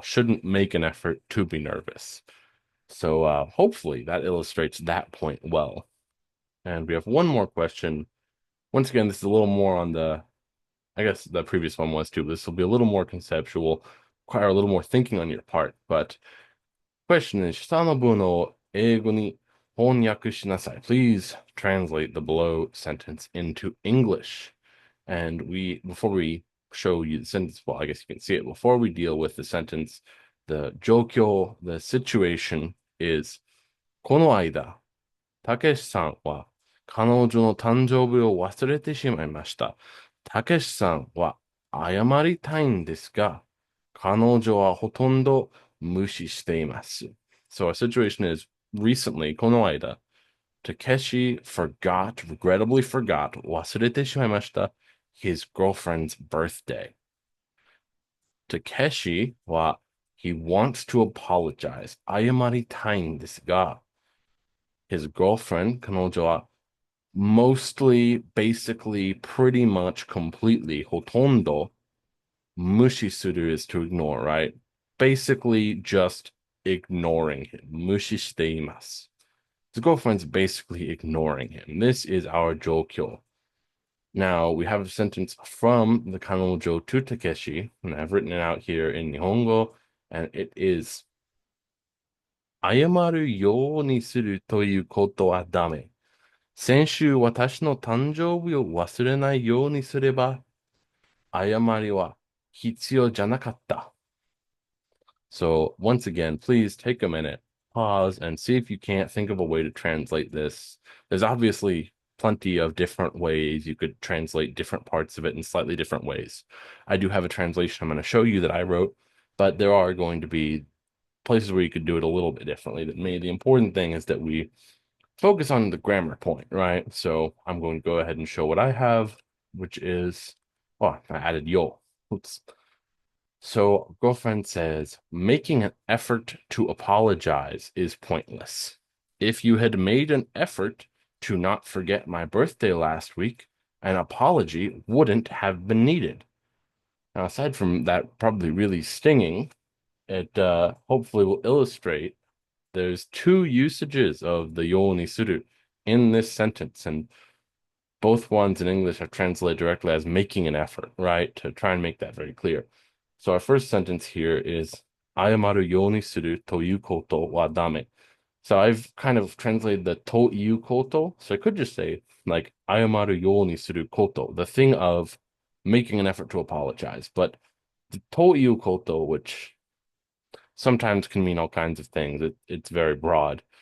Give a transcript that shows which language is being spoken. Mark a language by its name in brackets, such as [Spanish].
[English] Shouldn't make an effort to be nervous. So hopefully that illustrates that point well. And we have one more question. Once again, this is a little more on the, I guess the previous one was too, but this will be a little more conceptual, require a little more thinking on your part. But question is, [Japanese] 下の文を英語に翻訳しなさい. [English] Please translate the below sentence into English. And before we show you the sentence, well, I guess you can see it. Before we deal with the sentence, the 状況, the situation is, [Japanese] この間、たけしさんは彼女の誕生日を忘れてしまいました。たけしさんは謝りたいんですが、彼女はほとんど無視しています。 [English] So our situation is, recently, [Japanese] この間、 [English] Takeshi regrettably forgot, [Japanese] 忘れてしまいました, [English] his girlfriend's birthday. Takeshi は he wants to apologize. [Japanese] 謝りたいんですが、 [English] his girlfriend, [Japanese] 彼女は [English] mostly, basically, pretty much, completely, [Japanese] ほとんど [English] mushi suru is to ignore, right? Basically just ignoring him. Mushi shite imasu. His girlfriend's basically ignoring him. This is our Jokyo. Now, we have a sentence from the Kanojo to Takeshi, and I've written it out here in Nihongo, and it is [Japanese] 謝るようにするということはダメ。先週私の誕生日を忘れないようにすれば、謝りは必要じゃなかった。 [English] So once again, please take a minute, pause, and see if you can't think of a way to translate this. There's obviously plenty of different ways you could translate different parts of it in slightly different ways. I do have a translation I'm going to show you that I wrote, but there are going to be places where you could do it a little bit differently than me. The important thing is that we focus on the grammar point, right? So I'm going to go ahead and show what I have, which is, oh, I added yo. Oops. So girlfriend says, making an effort to apologize is pointless. If you had made an effort to not forget my birthday last week, an apology wouldn't have been needed. Now, aside from that probably really stinging, it hopefully will illustrate there's two usages of the yo ni suru in this sentence, and both ones in English are translated directly as making an effort, right? To try and make that very clear. So our first sentence here is [Japanese] 謝るようにするということはダメ. [English] So I've kind of translated the ということ. So I could just say like [Japanese] 謝るようにすること, [English] the thing of making an effort to apologize. But the ということ, which sometimes can mean all kinds of things. It's very broad.